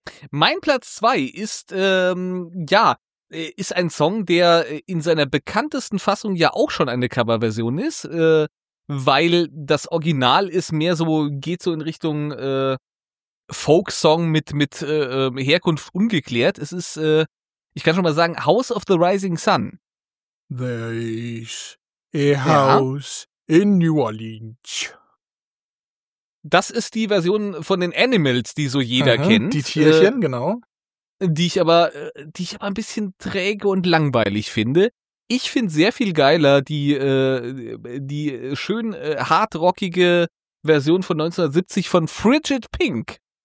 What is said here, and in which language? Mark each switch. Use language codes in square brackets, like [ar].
[de] Mein Platz 2 ist, ist ein Song, der in seiner bekanntesten Fassung ja auch schon eine Coverversion ist, weil das Original ist mehr so, geht so in Richtung... Folk-Song mit Herkunft ungeklärt. Es ist, ich kann schon mal sagen, House of the Rising Sun. [en] There is a house in New Orleans. [de] Das ist die Version von den Animals, die so jeder kennt. Die Tierchen, genau. Die ich aber ein bisschen träge und langweilig finde. Ich finde sehr viel geiler die schön hartrockige Version von 1970 von Frigid Pink.